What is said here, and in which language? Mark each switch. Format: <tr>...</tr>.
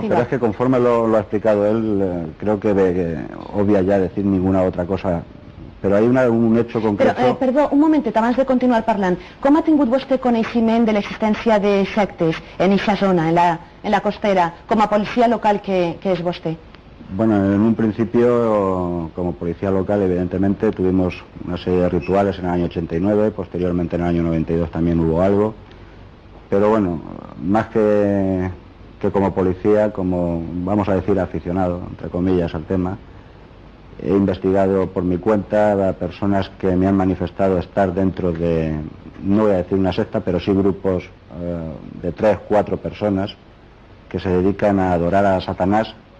<es>Sí, no, pero es que conforme lo ha explicado él, creo que obvia ya decir ninguna otra cosa.</es> <ca>Però hi ha un</ca> <es>hecho concreto...</es> <ca>Però, perdó, un momentet, abans de continuar parlant. Com ha tingut vostè coneixement de l'existència de sectes en aquesta zona, en la costera, com a policia local que és vostè?</ca> <es>Bueno, en un principio, como policía local, evidentemente, tuvimos una serie de rituales en el año 89, posteriormente en el año 92 también hubo algo, pero bueno, más que como policía, como, vamos a decir, aficionado, entre comillas, al tema, he investigado por mi cuenta a personas que me han manifestado estar dentro de, no voy a decir una secta, pero sí grupos de 3, 4 personas que se dedican a adorar a Satanás.</es>